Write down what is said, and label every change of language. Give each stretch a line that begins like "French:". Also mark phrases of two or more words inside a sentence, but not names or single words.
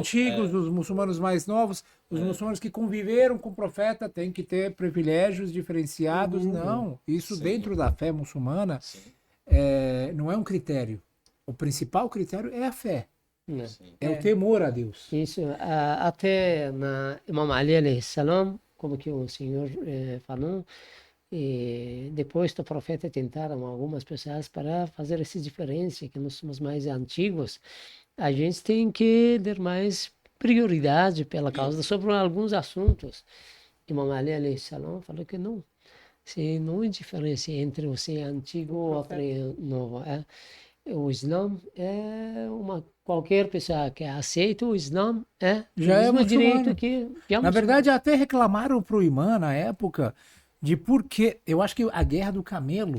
Portuguese: antigos, os muçulmanos mais novos, os muçulmanos que conviveram com o profeta têm que ter privilégios diferenciados. Não, isso Sim. dentro da fé muçulmana Sim, não é um critério. O principal critério é a fé, né? é o temor a Deus. Isso, até na Imam Ali
Arabic: عليه السلام,
Portuguese: como que o senhor falou, e depois do profeta tentaram algumas pessoas para fazer essa diferença, que nós somos mais antigos, a gente tem que dar mais prioridade pela causa sobre alguns assuntos. Imam Ali
Arabic: عليه السلام
Portuguese: falou que não. Se não há diferença entre você antigo ou outro novo. O Islã é qualquer pessoa que aceita o Islã Já o é mesmo direito muçulmano. que é Na muçulmano. verdade, até reclamaram pro imã na época de porque eu acho que a Guerra do Camelo,